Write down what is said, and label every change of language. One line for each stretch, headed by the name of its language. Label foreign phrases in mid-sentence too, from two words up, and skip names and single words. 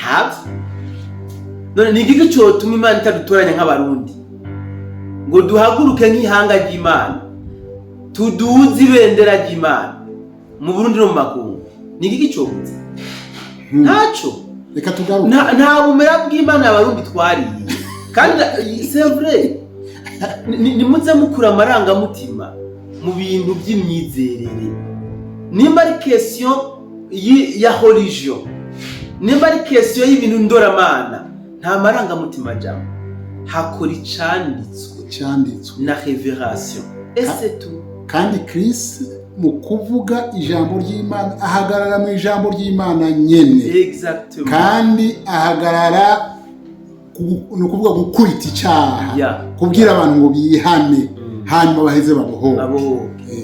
Rundi: None ni igiki cyotuma Imana itadutoranya nk'abarundi ngo duhaguruke nk'ihanga ry'Imana, tuduze ibendera ry'Imana mu Burundi no mu makungu? Ni igiki cyobuze? Ntaco. Reka tugaruke. Nta bumera bw'Imana abarundi twariye.
French: Kandi c'est vrai,
Rundi: nimuze mukura amarangamutima mu bintu by'imyizerere. Nimba ari question ya religion, nimba ari question y'ibintu ndoramana, nta marangamutima jambo. Hakora icanditswe na révélation.
French: Et c'est tout.
Rundi: kandi Chris mu kuvuga ijambo ry'Imana ahagarara mu ijambo ry'Imana nyene. Exactement. Kandi ahagarara no kuvuga gukurita icyaha kubwira abantu ngo bihane hanyuma baheze babohoke.